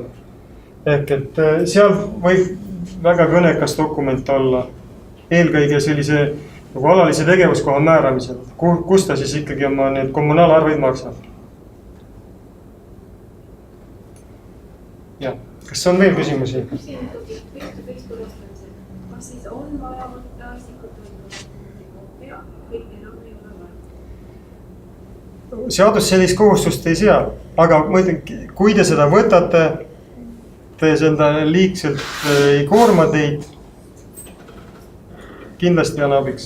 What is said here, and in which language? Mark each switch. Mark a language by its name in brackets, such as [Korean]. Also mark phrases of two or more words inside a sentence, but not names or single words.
[Estonian] Ehk et seal võib väga kõnekas dokument olla eelkõige sellise nagu alalise tegevuskoha määramisel, kus ta siis ikkagi oma need kommunaalarveid maksab. Ja, kas on veel küsimusi? Küsin ikkagi [English] face-to-face [Estonian] tuvastamisel. Kas siis on vaja võtta isikut või kõik enam ei ole vaja? Seadus sellist kohustust ei sea, aga kui te seda võtate, te seda liigselt ei koorma teid, kindlasti on abiks.